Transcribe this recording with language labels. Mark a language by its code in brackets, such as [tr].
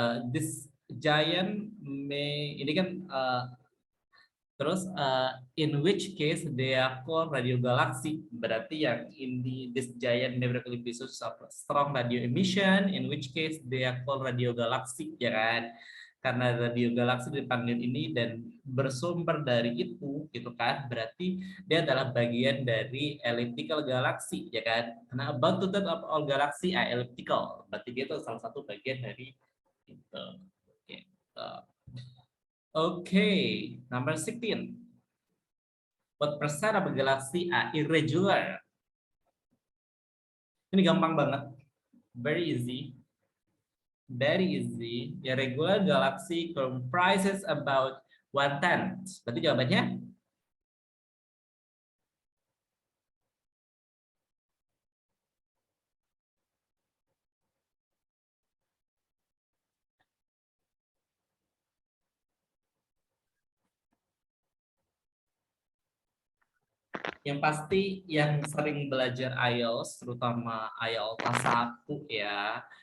[en] This giant may [id] ini kan terus [en] in which case they are called radio galaxy, [id] berarti yang ini [en] this giant may frequently bear sources of strong radio emission, in which case they are called radio galaxy, [id] ya kan? Karena radio galaksi dipanggil ini dan bersumber dari itu, gitu kan, berarti dia adalah bagian dari elliptical galaxy, ya kan? Karena [en] about two thirds of all galaxy are elliptical, [id] berarti dia itu salah satu bagian dari itu. [en] Okay, number 16. What percent of a galaxy are irregular? [id] Ini gampang banget, [en] very easy. Very easy. A regular galaxy comprises about 1/10. [id] Berarti jawabannya yang pasti yang sering belajar IELTS, terutama IELTS kelas 1 ya,